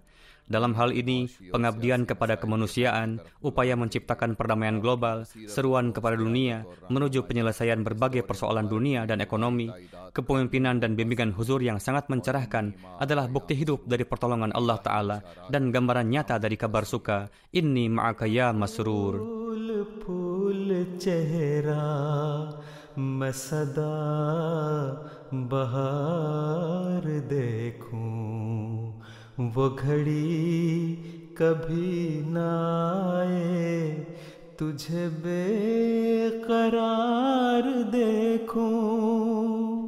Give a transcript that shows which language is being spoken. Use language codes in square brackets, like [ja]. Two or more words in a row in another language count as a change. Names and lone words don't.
[id] Dalam hal ini, pengabdian kepada kemanusiaan, upaya menciptakan perdamaian global, seruan kepada dunia, menuju penyelesaian berbagai persoalan dunia dan ekonomi, kepemimpinan dan bimbingan Huzur yang sangat mencerahkan adalah bukti hidup dari pertolongan Allah Ta'ala dan gambaran nyata dari kabar suka, [ar] إني معك يا مسرور. [ur] پھول چہرہ میں سدا بہار دیکھوں، وہ گھڑی کبھی نہ آئے تجھے بےقرار دیکھوں.